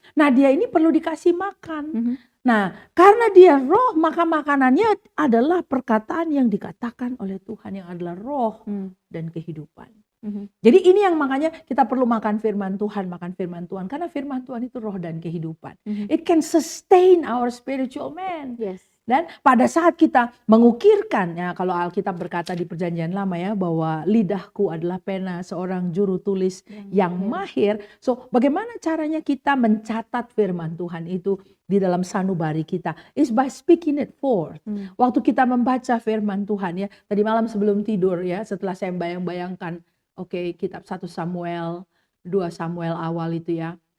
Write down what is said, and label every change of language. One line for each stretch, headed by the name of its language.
Indonesian: Nah, dia ini perlu dikasih makan. Nah, karena dia roh, maka makanannya adalah perkataan yang dikatakan oleh Tuhan yang adalah roh dan kehidupan. Jadi ini yang makanya kita perlu makan firman Tuhan, karena firman Tuhan itu roh dan kehidupan.
English: It can sustain our spiritual man. Yes.
Indonesian: Dan pada saat kita mengukirkan, ya kalau Alkitab berkata di Perjanjian Lama ya, bahwa lidahku adalah pena seorang juru tulis yang mahir. So bagaimana caranya kita mencatat firman Tuhan itu di dalam sanubari kita?
English: Is by speaking it forth.
Indonesian: Waktu kita membaca firman Tuhan ya, tadi malam sebelum tidur ya, setelah saya bayang-bayangkan, kitab 1 Samuel, 2 Samuel awal itu ya.